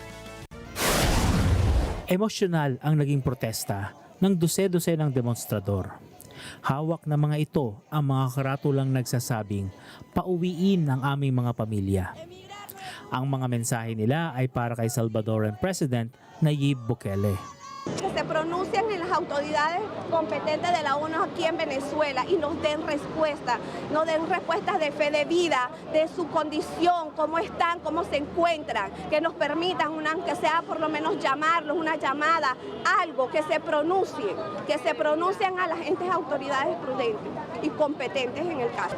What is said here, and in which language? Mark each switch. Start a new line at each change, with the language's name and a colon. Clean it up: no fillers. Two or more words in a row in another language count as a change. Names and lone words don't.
Filipino: Emosyonal ang naging protesta ng dose-dose ng demonstrador. Hawak na mga ito ang mga karatulang nagsasabing, pauwiin ang aming mga pamilya. Ang mga mensahe nila ay para kay
English: Salvadoran President
Filipino: Nayib Bukele.
Spanish: Que se pronuncien en las autoridades competentes de la ONU aquí en Venezuela y nos den respuestas de fe de vida, de su condición, cómo están, cómo se encuentran, que nos permitan, aunque sea por lo menos llamarlos, una llamada, algo, que se pronuncien a las entes autoridades prudentes y competentes en el caso.